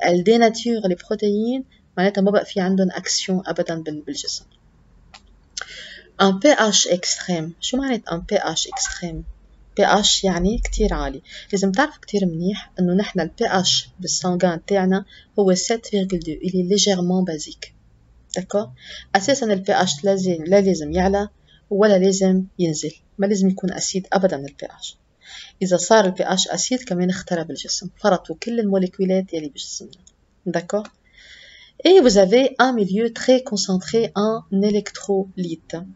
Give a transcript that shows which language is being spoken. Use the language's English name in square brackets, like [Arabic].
[Arabic] ال ديناتور لي بروتين معناتها ما بقى في عندهم اكسيون ابدا بالجسم. ان بي اش اكستريم. شو معنات ان بي اش اكستريم؟ pH يعني كتير عالي. لازم تعرف كتير منيح انه نحن ال pH بالسانغان تاعنا هو 7.2. [French] il est légèrement basique. d'accord. [Arabic] اساسا ال pH لا لازم يعلى ولا لازم ينزل، ما لازم يكون اسيد ابدا ال pH. اذا صار ال pH اسيد كمان اخترب الجسم، فرطوا كل الموليكولات يلي بجسمنا. [French] d'accord. Et vous avez un milieu très concentré en électrolytes.